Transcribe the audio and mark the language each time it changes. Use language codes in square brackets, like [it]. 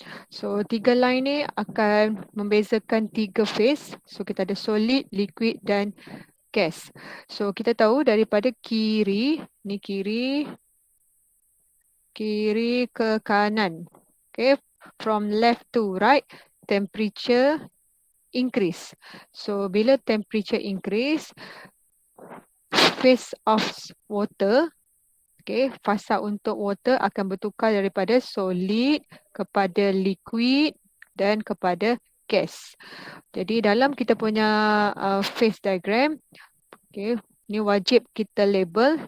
[ms] So 3 line ni akan membezakan 3 phase. So kita ada solid, liquid dan gas. So kita tahu daripada kiri, ni kiri ke kanan. [en] Okay, from left to right, temperature increase. [ms] So bila temperature increase, [en] phase of water, [ms] okay, fasa untuk water akan bertukar daripada solid kepada liquid dan kepada gas. Jadi dalam kita punya phase diagram, okay, ni wajib kita label.